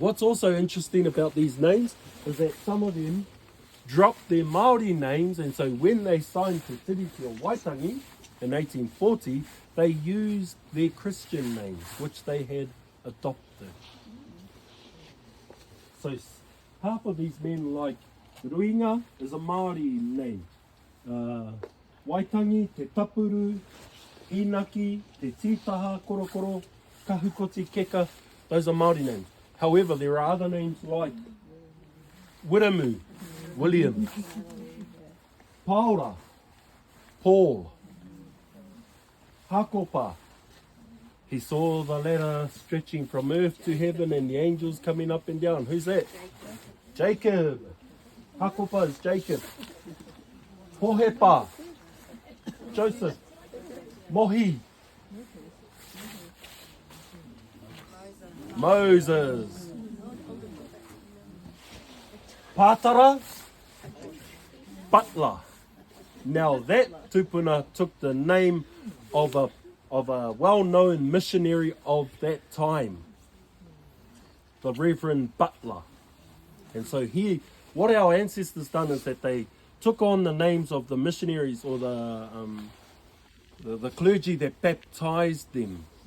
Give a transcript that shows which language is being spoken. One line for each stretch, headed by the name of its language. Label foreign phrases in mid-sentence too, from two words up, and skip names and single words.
English: What's also interesting about these names is that some of them dropped their Māori names, and so when they signed Te Tiriti o Waitangi in 1840, they used their Christian names, which they had adopted. So half of these men, like Ruinga, is a Māori name. Waitangi, Te Tapuru, Inaki, Te Tītaha, Korokoro, Kahukoti, Keka, those are Māori names. However, there are other names like Wiramu, William, Paula, Paul, Hakopa. He saw the ladder stretching from earth to heaven and the angels coming up and down. Who's that? Jacob. Hakopa is Jacob. Pohepa, Joseph. Mohi, Moses. Pātara, Butler. Now that tupuna took the name of a well-known missionary of that time, the Reverend Butler. And so here, what our ancestors done is that they took on the names of the missionaries or the clergy that baptized them.